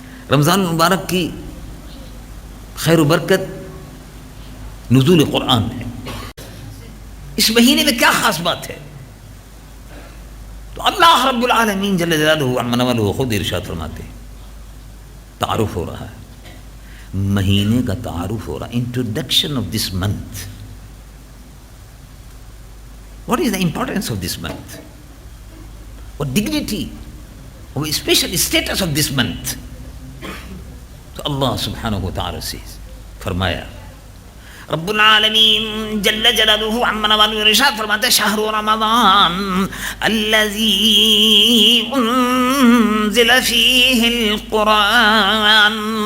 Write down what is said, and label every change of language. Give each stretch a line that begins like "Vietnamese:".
Urdu: رمضان المبارک کی خیر و برکت نزول قرآن ہے. اس مہینے میں کیا خاص بات ہے؟ تو اللہ رب العالمین جل جلالہ عم نوالہ خود ارشاد فرماتے ہیں. تعارف ہو رہا ہے, مہینے کا تعارف ہو رہا ہے.
English: Introduction of this month. What is the importance of this month? what dignity, what special status of this month.
Urdu: تو اللہ سبحانہ و تعالی سے فرمایا, رب العالمین جل جلالہ عم نوالہ ارشاد فرماتے ہیں:
Arabic: شہر رمضان الذی انزل فیہ القرآن.